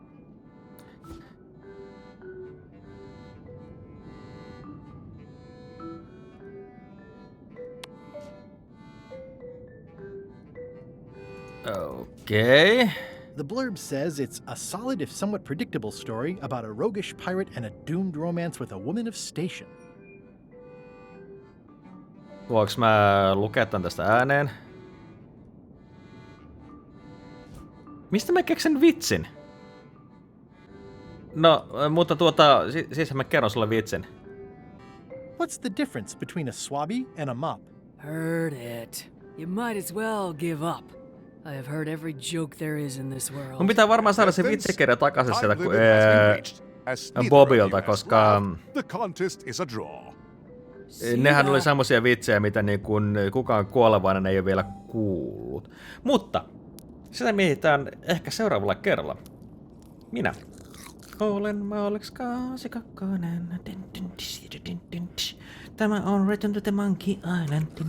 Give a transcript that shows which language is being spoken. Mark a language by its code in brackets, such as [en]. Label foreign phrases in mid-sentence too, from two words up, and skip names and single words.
[en] Okay. The blurb says it's a solid if somewhat predictable story about a roguish pirate and a doomed romance with a woman of station. [fi] Voinko mä lukea tän tästä ääneen? Mistä mä keksin vitsin? No, mutta siis mä kerron sulle vitsin. [en] What's the difference between a swabby and a mop? Heard it. You might as well give up. I have heard every joke there is in this world. [fi] Mun pitää varmaan saada se vitsikirja takaisin sieltä Bobilta, koska [en] The contest is a draw. [fi] nehän oli semmosia vitsejä, mitä niin kun kukaan kuolevainen ei ole vielä kuullut. Mutta sitä mietitään ehkä seuraavalla kerralla. Minä olen Mallex 82. Tämä on Return to the Monkey Island.